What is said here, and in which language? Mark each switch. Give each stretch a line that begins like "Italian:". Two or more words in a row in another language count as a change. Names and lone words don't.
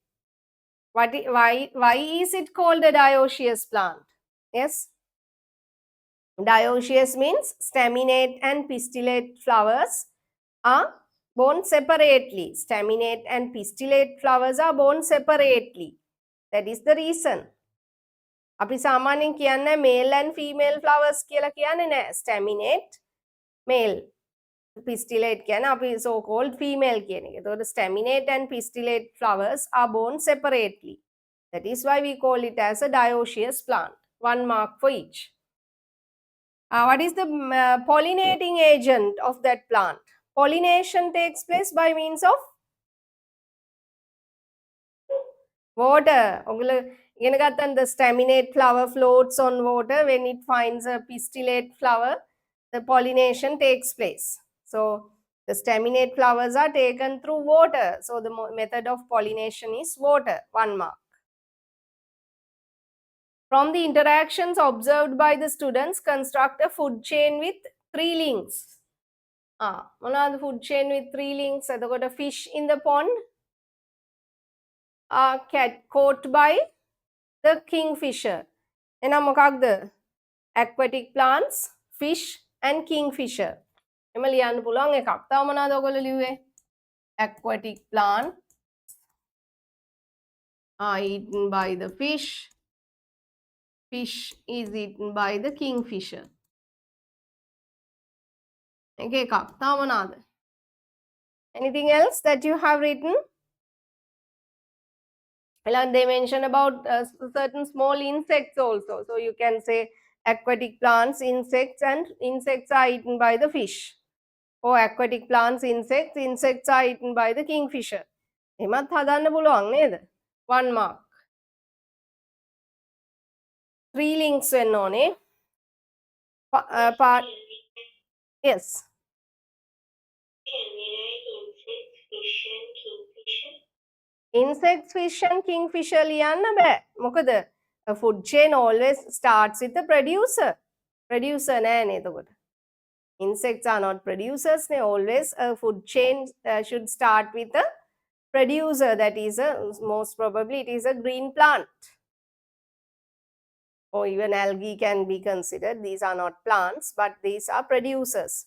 English: Why is it called a dioecious plant? Yes. Dioecious means staminate and pistillate flowers are born separately. Staminate and pistillate flowers are born separately. That is the reason.
Sinhala: අපි සාමාන්‍යයෙන් කියන්නේ
English: male and female flowers
Sinhala: කියලා කියන්නේ නෑ.
English: Staminate male. Pistillate
Sinhala: කියන්නේ අපි
English: so called female
Sinhala: කියන එක.
English: එතකොට staminate and pistillate flowers are born separately. That is why we call it as a dioecious plant. 1 mark for each. What is the pollinating agent of that plant? Pollination takes place by means of water.
Sinhala: ඉගෙන ගත්තන්
English: the staminate flower floats on water when it finds a pistillate flower, the pollination takes place. So the staminate flowers are taken through water. So the method of pollination is water. 1 mark. From the interactions observed by the students, construct a food chain with 3 links. What the food chain with 3 links? So, got a fish in the pond are caught by the kingfisher.
Sinhala: එහෙනම් මොකක්ද?
English: Aquatic plants, fish and kingfisher.
Sinhala: එම ලියන්න පුළුවන් එකක්. තව මොනවද ඔයගොල්ලෝ ලිව්වේ?
English: Aquatic plant are eaten by the fish. Fish is eaten by the kingfisher.
Sinhala: එක එකක්. තව මොනවද?
English: Anything else that you have written? And they mention about certain small insects also. So you can say aquatic plants, insects, and insects are eaten by the fish. Or aquatic plants, insects are eaten by the kingfisher.
Sinhala: එමත් හදන්න පුළුවන් නේද? 1 mark. 3 links වෙන්න ඕනේ.
English: Part yes. Insects, fish and kingfisher
Sinhala: ලියන්න බෑ.
English: මොකද a food chain always starts with the producer.
Sinhala: Producer නෑනේ එතකොට.
English: Insects are not producers. They always a food chain should start with a producer. That is most probably it is a green plant. Or even algae can be considered. These are not plants, but these are producers.